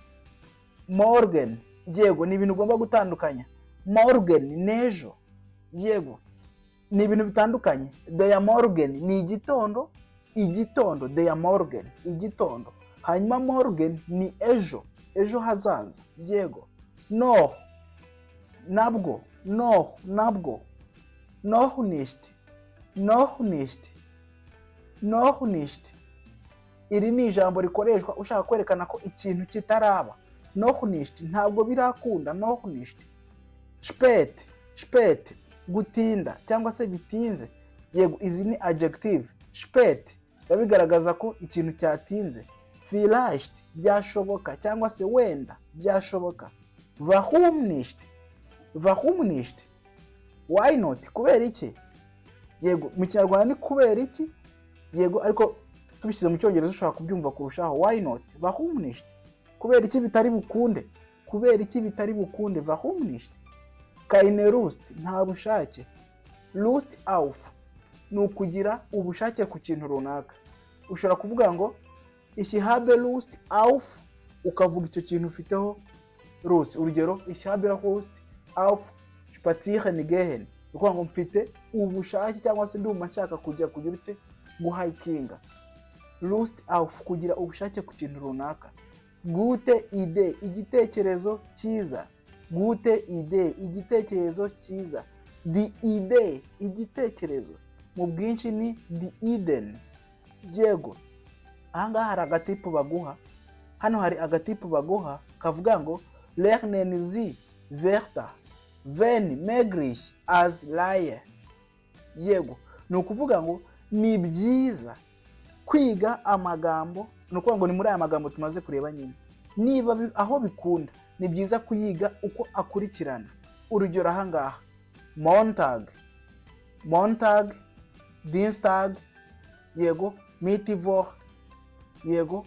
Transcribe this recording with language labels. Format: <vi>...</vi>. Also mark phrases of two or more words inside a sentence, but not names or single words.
<rw>Yego, ni ibintu ugomba gutandukanya. Morgen, nejo. Yego, ni ibintu bitandukanye.</rw> <de>Der Morgen</de> <rw>ni igitondo.</rw> <de>Der Morgen,</de> <rw>igitondo. Hanyuma morgen ni ejo hazaza. Yego. Noch, nabwo.</rw> <de>Noch nicht.</de> <rw>Iri ni ijambo rikoreshwa ushaka kwerekana ko ikintu kitaraba.</rw> <de>Noch nicht,</de> <rw>ntabwo birakunda.</rw> <de>Noch nicht. Spät,</de> <rw>gutinda cyangwa se bitinze. Yego, izi ni adjective. Spät bigaragaza ko ikintu cyatinze. Vielleicht, byashoboka cyangwa se wenda byashoboka.</rw> <de>Warum nicht?</de> <en>Why not,</en> <rw>kubera iki? Yego, mu Kinyarwanda ni kubera iki? Yego, ariko tubishyize mu Cyongereza ushobora kubyumva kurushaho.</rw> <en>Why not?</en> <de>Warum nicht?</de> <rw>Kubera iki bitari bukunde?</rw> <de>Warum nicht? Keine Lust,</de> <rw>nta bushake.</rw> <de>Lust auf,</de> <rw>ni ukugira ubushake ku kintu runaka. Ushobora kuvuga ngo</rw> <de>ich habe Lust auf,</de> <rw>ukavuga icyo kintu ufiteho Lust. Urugero,</rw> <de>ich habe Lust auf spazieren gehen,</de> <rw>ukuvuga ngo mfite ubushake cyangwa se ndumva nshaka kugira ute guhikinga.</rw> <de>Lust auf,</de> <rw>kugira ubushake ku kintu runaka.</rw> <de>Gute Idee,</de> <rw>igitekerezo cyiza.</rw> <de>Gute Idee,</de> <rw>igitekerezo cyiza.</rw> <de>Die Idee,</de> <rw>igitekerezo. Mu bwinshi ni</rw> <de>die Ideen.</de> <rw>Yego, ahangaha hari agatipu baguha. Hano hari agatipu baguha kavuga ngo</rw> <de>lernen Sie Wörter wenn möglich als Laie.</de> <rw>Yego, ni ukuvuga ngo ni byiza kwiga amagambo. Ni ukuvuga ngo ni muri aya magambo tumaze kureba nyine. Niba aho bikunda, ni byiza kuyiga uko akurikirana. Urugero ahangaha:</rw> <de>Montag, Dienstag,</de> <rw>yego, Mittwoch, yego.</rw>